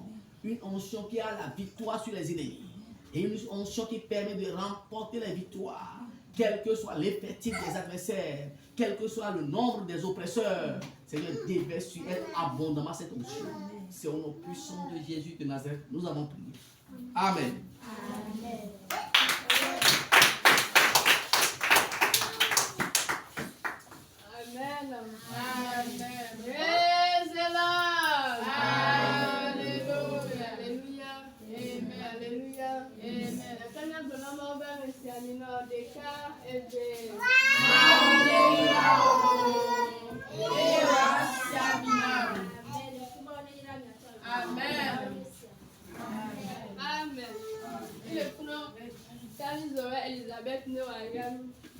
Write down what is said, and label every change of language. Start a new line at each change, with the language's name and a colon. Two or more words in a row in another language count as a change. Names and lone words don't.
French: Une onction qui a la victoire sur les ennemis. Et une onction qui permet de remporter les victoires, quel que soit l'effectif des adversaires, quel que soit le nombre des oppresseurs. Seigneur, déverse sur elle abondamment cette onction. C'est au nom puissant de Jésus de Nazareth, nous avons prié. Amen. Amen. Amen.
English: Amen. Praise the Lord.
French: Alléluia. Alléluia. Amen. Alléluia.
Lingala: Amen. Kana bonama ba mesiani na deka ebe.
French: Amen. Amen. Il est pour Elisabeth Noagan.